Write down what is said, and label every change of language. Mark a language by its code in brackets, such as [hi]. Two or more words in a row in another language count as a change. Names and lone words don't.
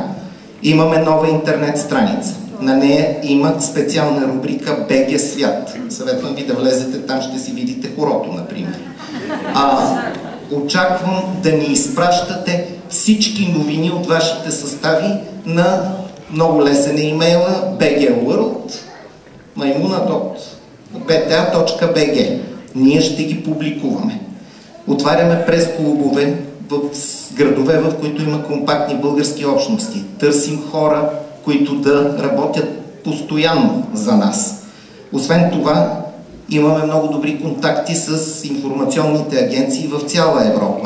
[bg] Имаме нова интернет страница. На нея има специална рубрика БГ Свят. Съветвам ви да влезете, там ще си видите хорото, например. Очаквам да ни изпращате всички новини от вашите състави на много лесен имейла bgworld@maimuna.tv. bta.bg. Ние ще ги публикуваме. Отваряме прес-клубове в градове, в които има компактни български общности. Търсим хора, които да работят постоянно за нас. Освен това, имаме много добри контакти с информационните агенции в цяла Европа.